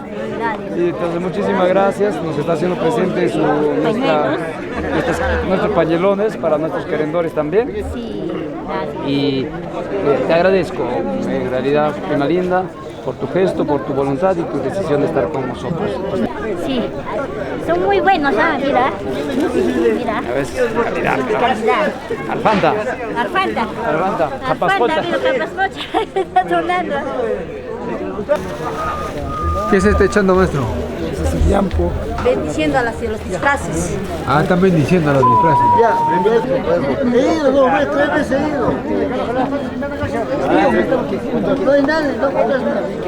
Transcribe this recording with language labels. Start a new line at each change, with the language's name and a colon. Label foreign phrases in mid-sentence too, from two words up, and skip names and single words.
Spanish: Y entonces muchísimas gracias, nos está haciendo presente nuestros pañelones para nuestros querendores también. Sí, gracias. Y te agradezco, en realidad, prima linda, por tu gesto, por tu voluntad y tu decisión de estar con nosotros. Sí, son muy buenos, mira. Mira. A ver, calidad. Alfanta. Alfanta, Capascocha. mira, capascocha. Está sonando. ¿Qué se está echando, maestro? Bendiciendo a los disfraces. Ah, están bendiciendo a los disfraces. Seguido, 2 veces, 3 veces seguido. No hay nadie, no pongas nada.